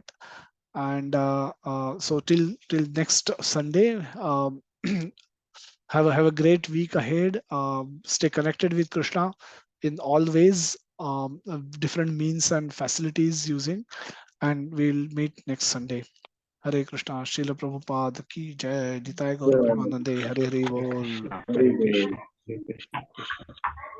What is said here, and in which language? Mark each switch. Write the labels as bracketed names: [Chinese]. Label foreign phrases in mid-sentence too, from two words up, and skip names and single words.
[English] And so till next Sunday, have a great week ahead. Stay connected with Krishna in all ways, different means and facilities using, and we'll meet next Sunday. [Hindi] हरे कृष्णा श्रील प्रभुपाद की जय। निताय गौर प्रेमानंदे। हरे हरे बोल। [English] Hare Krishna. Hare Krishna.